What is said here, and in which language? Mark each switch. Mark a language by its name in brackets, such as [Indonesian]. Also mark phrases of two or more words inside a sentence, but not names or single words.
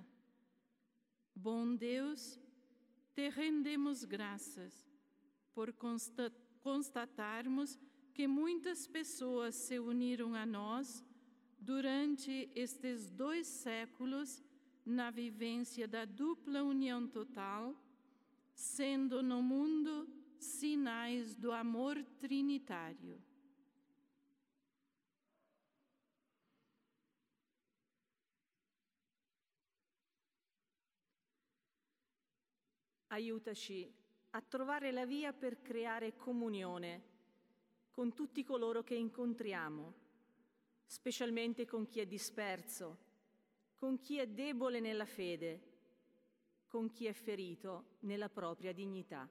[Portuguese] Bom Deus, te rendemos graças por constatarmos que muitas pessoas se uniram a nós durante estes 2 séculos na vivência da dupla união total, sendo no mundo sinais do amor trinitário. [Italian] Aiutaci a trovare la via per creare comunione con tutti coloro che incontriamo, specialmente con chi è disperso, con chi è debole nella fede, con chi è ferito nella propria dignità.